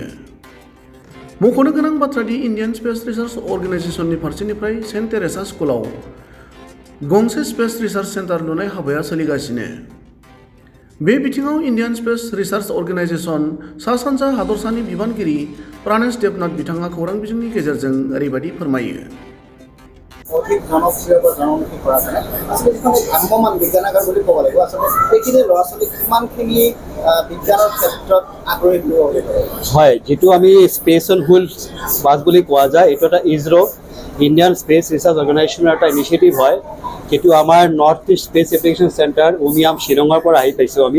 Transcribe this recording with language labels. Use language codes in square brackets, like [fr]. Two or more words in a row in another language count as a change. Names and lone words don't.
[brx] मख'नो गोनां बाथ्रादि इन्डियान स्पेस रिसार्च अर्गेनाइजेशननि फारसेनिफ्राय सेन्ट टेरेसा स्कुलाव गंसे [en] space research centre [brx] लुनाय हाबाया सोलिगासिनो। बे बिथिङाव इन्डियान स्पेस रिसार्च अर्गेनाइजेशन सा सानजा हादरसानि बिबानगिरि प्राणेश देबनाथ बिथाङा खौरां बिजोंनि गेजेरजों ओरैबायदि फोरमायो। [as] অধিক জনপ্ৰিয় বা জনমুখী কৰা যায় আচলতে যিখন ভ্ৰাম্যমান বিজ্ঞানাগাৰ বুলি ক'ব লাগিব আচলতে এইখিনি ল'ৰা ছোৱালীক কিমানখিনি বিজ্ঞানৰ ক্ষেত্ৰত আগ্ৰহী কৰিব লাগিব। হয়, যিটো আমি স্পেচ অন হুইলছ বাছ বুলি কোৱা যায়, এইটো এটা ইছৰ' ইণ্ডিয়ান স্পেচ ৰিচাৰ্চ অৰ্গেনাইজেশ্যনৰ এটা ইনিচিয়েটিভ হয়, যিটো আমাৰ নৰ্থ ইষ্ট স্পেচ এপ্লিকেশ্যন চেণ্টাৰ উমিয়াম শ্বিলঙৰ পৰা আহি পাইছোঁ আমি।